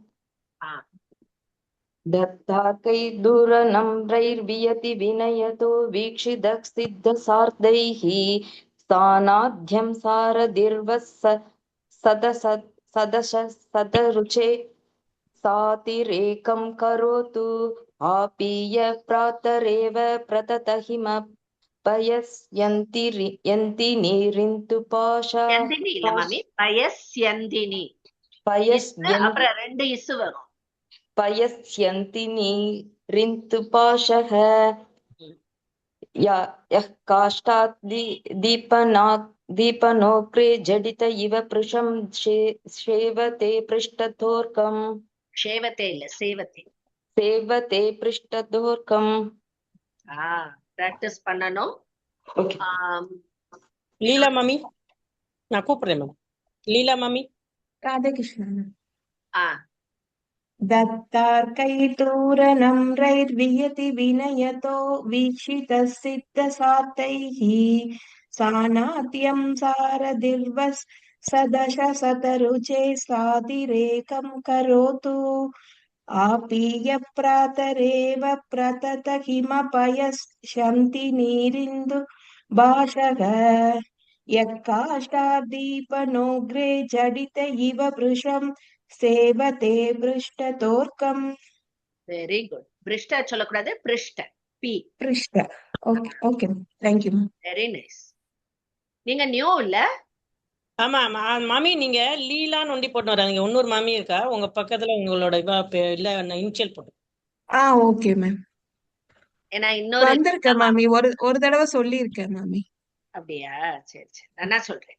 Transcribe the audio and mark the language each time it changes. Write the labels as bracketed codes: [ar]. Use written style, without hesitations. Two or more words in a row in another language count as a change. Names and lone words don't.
[sa] दत्तार्कैर्दूरनम्रैर्वियति विनयतो वीक्षितसिद्धसार्धैः सानाद्यं सारथिर्वः सदशशतरुचे सातिरेकं करोतु आपीय प्रातरेव प्रततहिमपयस् यन्तिनीरिन्दुभासः [ta] यन्दिनी இல்ல மாமி, [sa] पयस् यन्दिनी. पयस् [ta] அப்புறம் ரெண்டு இசு வரும். [sa] पयस्यन्ति नीरिन्तुपाशः ம். यः काष्ठात् दीपनोक्रे जडित इव पृशं सेवते पृष्ठतोर्कम् [ta] சேவத்தே இல்ல சேவத்தே. [sa] सेवते पृष्ठतोर्कम्. [ta] பிராக்டிஸ் பண்ணணும். [en] Okay. [ta] லீலா மாமி, நான் கூப்பிடுறேன் மேம். லீலா மாமி. ராதாகிருஷ்ணன். ஆ [sa] दत्तार्कैटूरनम्रैर्वियति विनयतो वीक्षितसिद्धसात्तैः सानात्यं सारदिर्वस् सदशशतरुचे सातिरेकं करोतु आपीय प्रातरेव प्रतत किमपयस्यन्ति नीरिन्दु भाषः यः काष्ठादीपनोग्रे जडित इव वृषं सेवते पृष्ठतोर्कम्. [en] very good. [ta] பிருஷ்ட சொல்லக்கூடாது, பிருஷ்ட. பி. [en] पृष्ठ. okay okay thank you. very nice. [ta] நீங்க நியூ இல்ல? ஆமா மாமி, நீங்க லீலான்னு ஒண்டி போட்டு வராங்க. இன்னொரு மாமி இருக்கா உங்க பக்கத்துல, உங்களோட இல்ல இனிஷியல் போட்டு. ஓகே மேம். ஏன்னா இன்னொரு வந்திருக்கேன் மாமி, ஒரு தடவை சொல்லி இருக்கேன் மாமி. அப்படியா? சரி சரி, நான் சொல்றேன்.